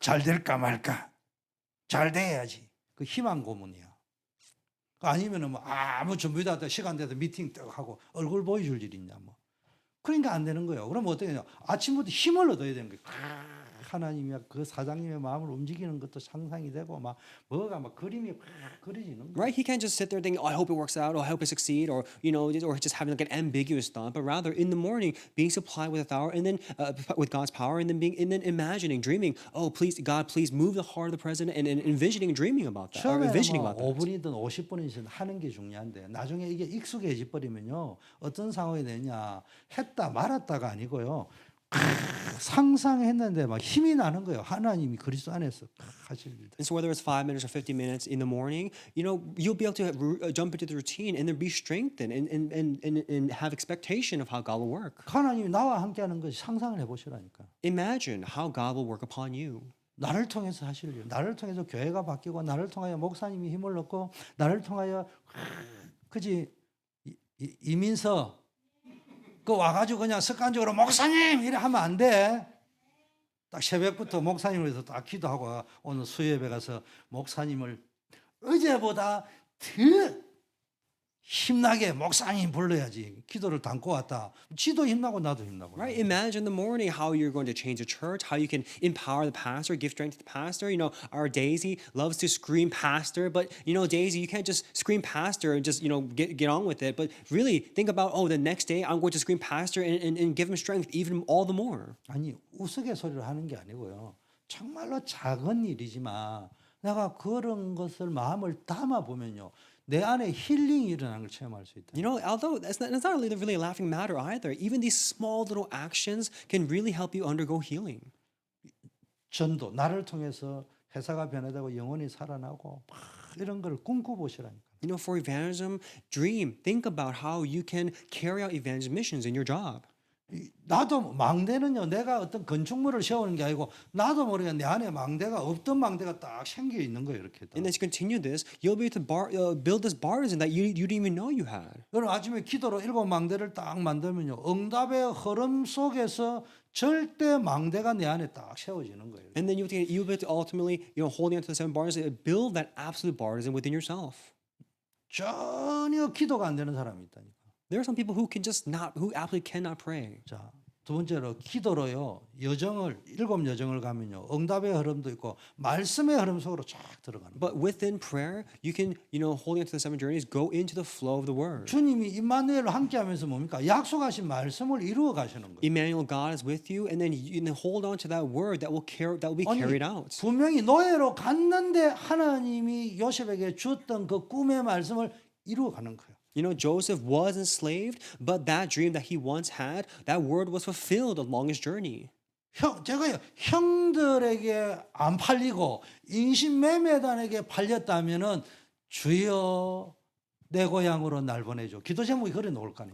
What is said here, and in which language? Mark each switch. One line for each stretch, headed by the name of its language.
Korean: 잘 될까 말까? 잘 돼야지. 그 희망 고문이야. 아니면은 뭐 아무 준비도 안 돼 시간 돼도 미팅 딱 하고 얼굴 보여줄 일 있냐 뭐. 그러니까 안 되는 거예요. 그럼 어떻게 되냐? 아침부터 힘을 얻어야 되는 거예요. 하나님이 그 사장님의 마음을 움직이는 것도 상상이 되고 막 뭐가 막 그림이 막 그려지는 거예요.
English: Right? He can't just sit there thinking, "Oh, I hope it works out," or "I hope I succeed," or you know, or just having like an ambiguous thought. But rather, in the morning, being supplied with power, and then with God's power, and then imagining, dreaming, "Oh, please, God, please move the heart of the president," and envisioning, and dreaming about that, or
Korean: 처음에는
English: envisioning
Korean: 뭐
English: about that.
Korean: 5분이든 50분이든 하는 게 중요한데 나중에 이게 익숙해져 버리면요 어떤 상황이 되냐 했다 말았다가 아니고요 상상했는데 막 힘이 나는 거예요. 하나님이 그리스도 안에서 하실 일들.
English: And so whether it's 5 minutes or 50 minutes in the morning, you know, you'll be able to jump into the routine and then be strengthened and have expectation of how God will work.
Korean: 하나님이 나와 함께하는 것이 상상을 해보시라니까.
English: Imagine how God will work upon you.
Korean: 나를 통해서 하실 일, 나를 통해서 교회가 바뀌고, 나를 통하여 목사님이 힘을 얻고, 나를 통하여 그지 이민서 그 와가지고 그냥 습관적으로 목사님 이래 하면 안 돼. 딱 새벽부터 목사님을 위해서 딱 기도하고 오늘 수요예배 가서 목사님을 어제보다 더 힘나게 목사님 불러야지. 기도를 담고 왔다. 지도 힘나고 나도 힘나고.
English: Right? Imagine in the morning how you're going to change the church, how you can empower the pastor, give strength to the pastor. You know, our Daisy loves to scream pastor, but you know, Daisy, you can't just scream pastor and just, you know, get on with it. But really think about, oh, the next day I'm going to scream pastor and give him strength even all the more.
Korean: 아니 우스갯소리를 하는 게 아니고요. 정말로 작은 일이지만 내가 그런 것을 마음을 담아 보면요. 내 안에 힐링이 일어나는 걸 체험할 수 있다.
English: You know, although that's not really a laughing matter either. Even these small little actions can really help you undergo healing.
Korean: 전도 나를 통해서 회사가 변화되고 영혼이 살아나고 막 이런 걸 꿈꿔보시라니까.
English: You know, for evangelism, dream, think about how you can carry out evangelism missions in your job.
Korean: 나도 망대는요 내가 어떤 건축물을 세우는 게 아니고 나도 모르게 내 안에 망대가 없던 망대가 딱 생겨 있는 거예요 이렇게.
English: And as you continue this, you'll be able to build this partisan that you didn't even know you had.
Korean: 그럼 아침에 기도로 7망대를 딱 만들면요 응답의 흐름 속에서 절대 망대가 내 안에 딱 세워지는 거예요.
English: And then you'll be able to ultimately, you know, holding onto the 7 bars, build that absolute partisan within yourself.
Korean: 전혀 기도가 안 되는 사람이 있다니까.
English: There are some people who who absolutely cannot pray.
Korean: 자, 두 번째로 기도로요. 7 여정을 가면요. 응답의 흐름도 있고 말씀의 흐름 속으로 쫙 들어가는 거예요.
English: But within prayer, you can, you know, holding onto the 7 journeys, go into the flow of the word.
Korean: 주님이 임마누엘로 함께하면서 뭡니까? 약속하신 말씀을 이루어 가시는 거예요.
English: Emmanuel, God is with you, and then hold on to that word that will be carried out.
Korean: 분명히 노예로 갔는데 하나님이 요셉에게 주었던 그 꿈의 말씀을 이루어 가는 거예요.
English: You know, Joseph was enslaved, but that dream that he once had, that word was fulfilled along his journey.
Korean: 제가요 형들에게 안 팔리고 인신매매단에게 팔렸다면은 주여 내 고향으로 날 보내줘. 기도 제목이 그래 놓을 거 아니에요.